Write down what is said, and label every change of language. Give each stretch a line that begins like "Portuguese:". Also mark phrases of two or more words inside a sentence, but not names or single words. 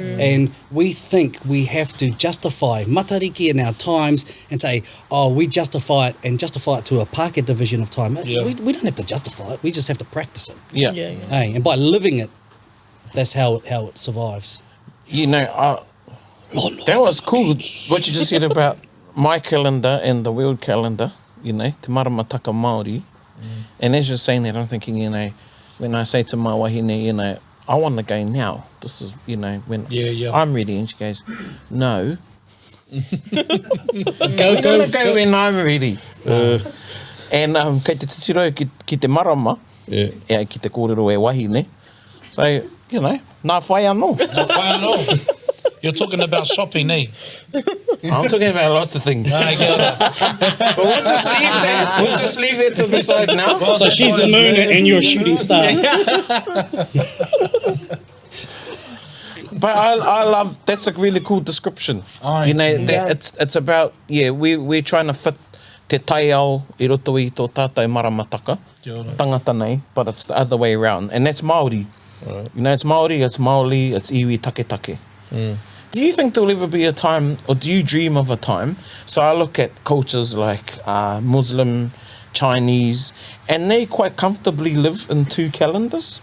English: And we think we have to justify Matariki in our times and say, oh, we justify it to a Pākehā division of time. Yeah. We don't have to justify it. We just have to practice it. Yeah. Hey, and by living it, that's how it survives. You know, that was cool, what you just said about my calendar and the world calendar, you know,
Māori: te maramataka Māori.
English: And as you're saying that, I'm thinking, you know, when I say to my wahine, you know, I want to go now. This is, you know, when I'm ready. And she goes, no. We're going to go when I'm ready.
Māori: And kei te titiro ki te marama, ki te kōrero e wahine.
English: So, you know,
Māori: nā whai anō.
English: You're talking about shopping, eh? I'm talking about lots of things. But we'll just leave that. We'll just leave it to the side now. Well, so she's the moon and you're a shooting star. But I love, that's a really cool description. You know, it's about, we're trying to fit
Māori: te tai ao I roto I tō tātou maramataka, tangata nei,
English: but it's the other way around. And that's Māori. You know, it's Māori, it's Māori, it's
Māori: iwi take take.
English: Do you think there'll ever be a time, or do you dream of a time? So I look at cultures like Muslim, Chinese, and they quite comfortably live in two calendars.